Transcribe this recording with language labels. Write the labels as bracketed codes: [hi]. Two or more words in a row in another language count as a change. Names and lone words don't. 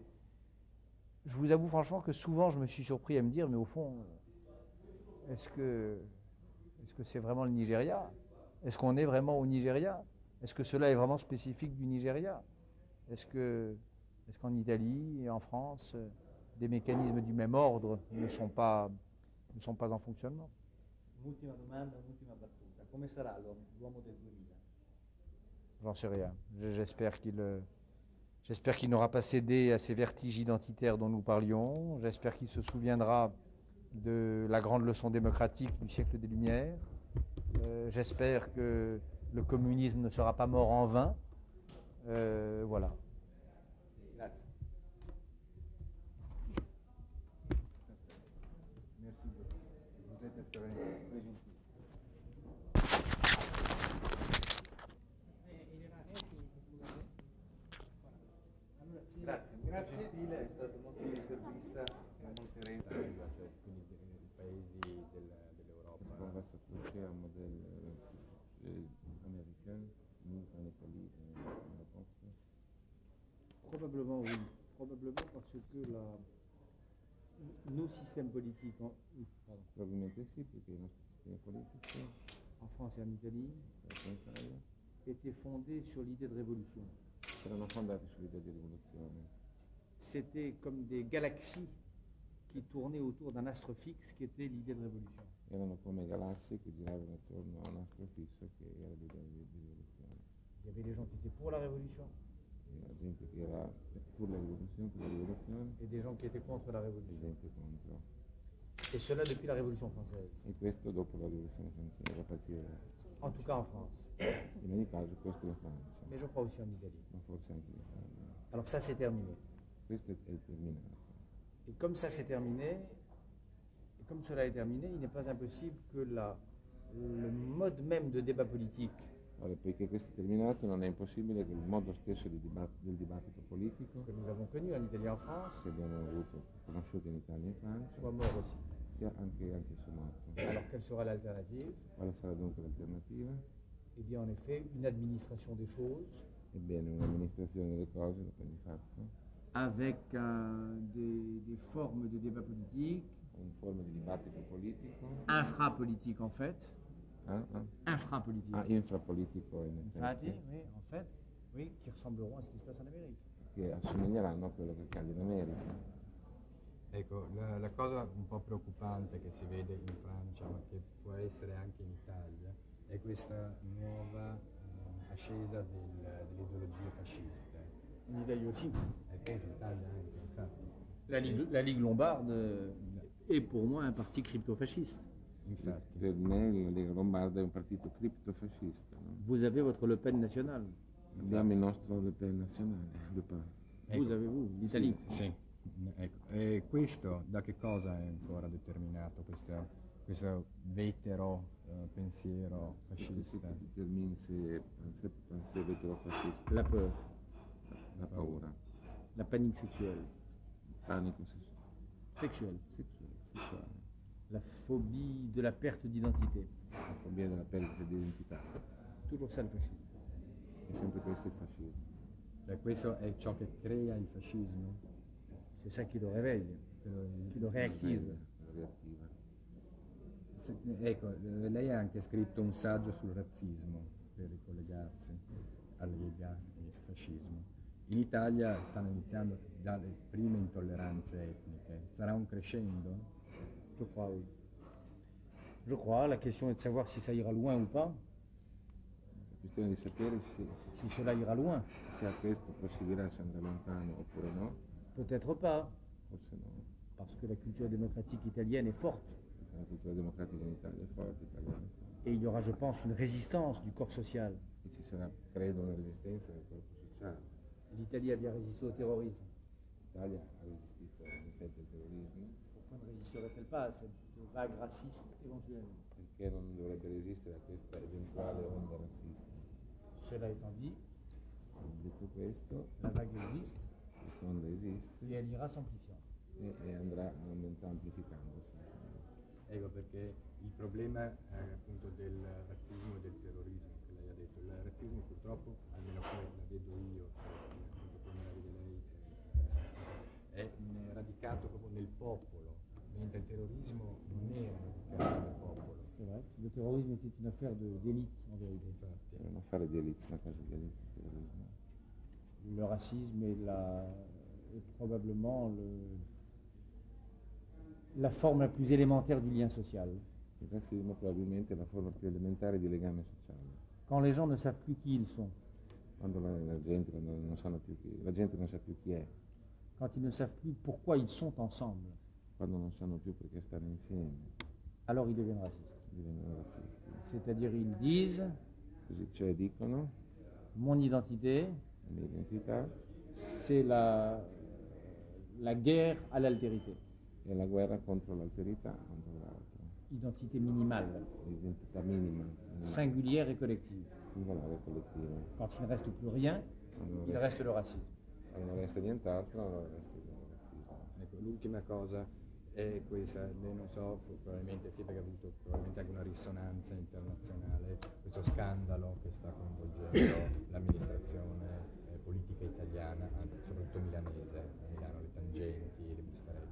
[fr] Je vous avoue franchement que souvent je me suis surpris à me dire, mais au fond, est-ce que c'est vraiment le Nigeria? Est-ce qu'on est vraiment au Nigeria? Est-ce que cela est vraiment spécifique du Nigeria? Est-ce qu'en Italie et en France, des mécanismes du même ordre ne sont pas en fonctionnement? [it] Un'ultima domanda, un'ultima battuta. Come sarà l'uomo del 2000? [fr] J'en sais rien. J'espère qu'il n'aura pas cédé à ces vertiges identitaires dont nous parlions. J'espère qu'il se souviendra de la grande leçon démocratique du siècle des Lumières. J'espère que le communisme ne sera pas mort en vain. Voilà. [it] Grazie. [fr] Merci beaucoup. Vous êtes très gentil. [it] Grazie, molto gentile, è stato molto intervista e molte reti. Quindi i paesi dell'Europa. [fr] On va s'approcher un modèle américain, nous en Italie et en France. Probablement oui. Probablement parce que nos systèmes politiques, [it] Probabilmente sì, perché i nostri sistemi politici [fr] en France et en Italie, [it] in Italia [fr] étaient fondés sur l'idée de révolution. [it] erano fondati sull'idea di rivoluzione. [fr] C'était comme des galaxies qui tournaient autour d'un astre fixe qui était l'idée de révolution. [it] Erano come galassie che giravano attorno a un astro fisso che era l'idea di rivoluzione. [fr] Il y avait des gens qui étaient pour la révolution [it] La gente che era per la rivoluzione [fr] et des gens qui étaient contre la [it] e [fr] révolution. [it] gente contro. [fr] Et cela depuis la Révolution française, [it] E questo dopo la rivoluzione francese, a partire [fr] en tout cas en France, [it] in ogni caso questo in Francia, [fr] mais je crois aussi en Italie. [it] ma forse anche in Italia. [fr] Alors ça c'est terminé. [it] Questo è terminato. [fr] Et comme ça c'est terminé, et comme cela est terminé, il n'est pas impossible que le mode même de débat politique [it] Allora, poiché questo è terminato, non è impossibile che il modo stesso del dibattito politico [fr] que nous avons connu en Italie et en France [it] che abbiamo conosciuto in Italia e in Francia [fr] soit mort aussi. [it] sia anche sommato. [fr] Alors quelle sera l'alternative? [it] Quale sarà dunque l'alternativa? [fr] Eh bien en effet une administration des choses [it] Ebbene, un'amministrazione delle cose, lo di fatto, [fr] avec des formes de débat politique, [it] in forma di dibattito politico, [fr] infrapolitique en fait, infrapolitique. [it] infrapolitico in Infatti, effetti, [fr] oui, en fait, oui, qui ressembleront à ce qui se passe en Amérique. [it] che assomiglieranno a quello che accade in America. Ecco, la cosa un po' preoccupante che si vede in Francia, ma che può essere anche in Italia, è questa nuova ascesa delle ideologie fasciste. [fr] En Italie aussi. [it] E appunto in Italia anche, infatti. [fr] La Ligue lombarde est pour moi un parti crypto-fasciste. [it] Infatti. Per me la Lega Lombarda è un partito criptofascista. No? [fr] Vous avez votre Le Pen national. [it] Abbiamo il nostro Le Pen nazionale, Le Pen. [fr] Vous avez vous, l'Italie. [it] Sì, ecco. E questo da che cosa è ancora determinato, questa questo vetero pensiero fascista. [fr] Si termine pensée vétérofasciste. La peur, [it] La paura. [fr] la panique sexuelle, [it] Panico [fr] sexuelle, [it] sessuale. [fr] la phobie de la perte d'identité. [it] La fobia della perdita di identità. [fr] Toujours ça le fascisme. [it] È sempre questo il fascismo. Cioè, questo è ciò che crea il fascismo. [fr] C'est ça qui le réveille, qui le réactive. [it] La reattiva. Ecco, lei ha anche scritto un saggio sul razzismo per ricollegarsi a Lega e fascismo. In Italia stanno iniziando dalle prime intolleranze etniche. Sarà un crescendo? [fr] Je crois, oui. Je crois, la question est de savoir si ça ira loin ou pas. [it] La questione di sapere [fr] Si cela ira loin, [it] se a questo proseguirà, se andrà lontano oppure no, [fr] peut-être pas, [it] forse no. [fr] parce que la culture démocratique italienne est forte. [it] La cultura democratica in Italia è forte, italiana. [fr] Et il y aura, je pense, une résistance du corps social. [it] E ci sarà, credo, una resistenza del corpo sociale. [fr] L'Italie a bien résisté au terrorisme. [it] L'Italia ha resistito all'effetto del terrorismo. [fr] Pourquoi ne résisterait-elle pas à cette vague raciste éventuelle? [it] Perché non dovrebbe resistere a questa eventuale onda razzista? [fr] Cela étant dit, [it] Detto questo, [fr] la vague existe [it] questa onda esiste [fr] et elle ira s'amplifiant. [it] e andrà amplificandosi. Ecco perché il problema appunto del razzismo e del terrorismo che lei ha detto. Il razzismo purtroppo, almeno come la vedo io, appunto come la vede lei, è radicato proprio nel popolo, mentre il terrorismo non era radicato nel popolo. [fr] C'est vrai. Le terrorisme était une affaire d'élite, en vérité. [it] Infatti, È un affare di elite, una cosa di elite, il terrorismo. [fr] Le racisme est probablement la forme la plus élémentaire du lien social. [it] Il razzismo probabilmente è la forma più elementare di legame sociale. [fr] Quand les gens ne savent plus qui ils sont, [it] Quando la gente non sanno più la gente non sa più chi è, [fr] quand ils ne savent plus pourquoi ils sont ensemble, [it] quando non sanno più perché stanno insieme, [fr] alors ils deviennent racistes. [it] diventano razzisti. [fr] C'est-à-dire ils disent [it] Così, cioè dicono, [fr] mon identité, [it] la mia identità [fr] c'est la guerre à l'altérité. [it] è la guerra contro l'alterità, contro l'altro. [fr] Identité minimale, [it] L'identità minima, [fr] singulière et collective. [it] singolare e collettiva. [fr] Quand il ne reste plus rien, il reste le racisme. [it] Quando non resta nient'altro, non resta il razzismo. ecco, l'ultima cosa è questa, lei non so, probabilmente sì perché ha avuto probabilmente anche una risonanza internazionale, questo scandalo che sta coinvolgendo l'amministrazione politica italiana, soprattutto milanese, a Milano, le tangenti, le bustarelle.